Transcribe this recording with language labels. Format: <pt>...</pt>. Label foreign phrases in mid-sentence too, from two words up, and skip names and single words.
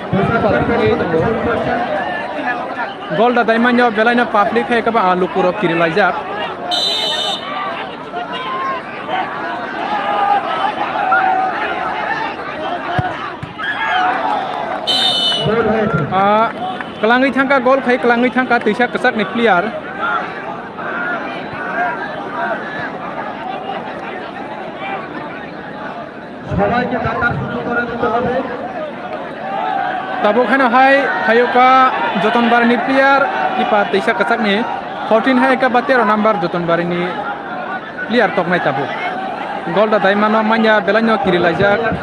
<trp>gol da daimanyo belaina public hai kaba lukuro kirilajak kelangi thangka gol khai kelangi thangka tuisa kesak ni player</trp> <bn>সবাইকে ডাকার সুযোগ করে দিতে হবে।</bn> <trp>tabuk hano hai hayuka Jotonbari ni player kiper tuisa kesak ni 14 hai ka 13 number Jotonbari ni player tok nai tabuk gol da daimano manya belanyo kirilajak</trp>